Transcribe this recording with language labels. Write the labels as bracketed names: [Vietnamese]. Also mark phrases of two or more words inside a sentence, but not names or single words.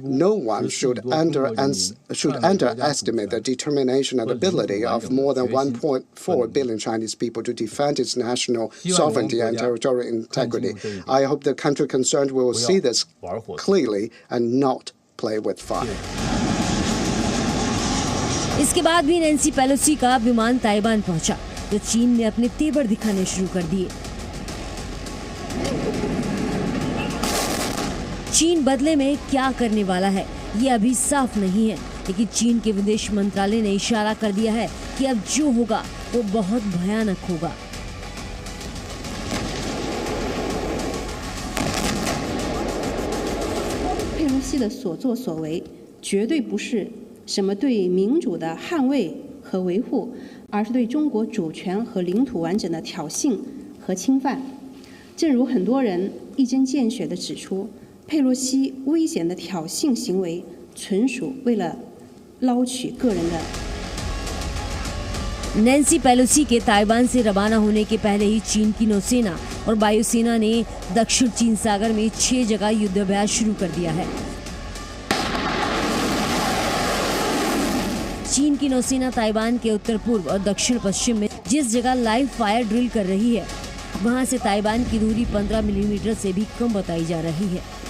[English] No one should underestimate the determination and ability of more than 1.4 billion Chinese people to defend its national sovereignty and territorial integrity. I hope the country concerned will see this clearly and not play with fire. [Hindi] इसके बाद भी नैन्सी पेलोसी का विमान ताइवान पहुंचा, तो चीन ने अपने तेवर दिखाने शुरू कर दिए। चीन बदले में क्या करने वाला है ये अभी साफ नहीं है, लेकिन चीन के विदेश मंत्रालय ने इशारा कर दिया है कि अब जो होगा वो बहुत भयानक होगा। [Chinese] पेलोसी 的所作所为绝对不是什么对民主的捍卫和维护，而是对中国主权和领土完整的挑衅和侵犯。正如很多人一针见血地指出，佩洛西危险的挑衅行为纯属为了捞取个人的。 [Hindi] नैन्सी पेलोसी के ताइवान से रवाना होने के पहले ही चीन की नौसेना और वायुसेना ने दक्षिण चीन सागर में 6 जगह युद्धाभ्यास शुरू कर दिया है। चीन की नौसेना ताइवान के उत्तर पूर्व और दक्षिण पश्चिम में जिस जगह [English] live fire drill [Hindi] कर रही है, वहां से ताइवान की दूरी 15 मिलीमीटर से भी कम बताई जा रही है।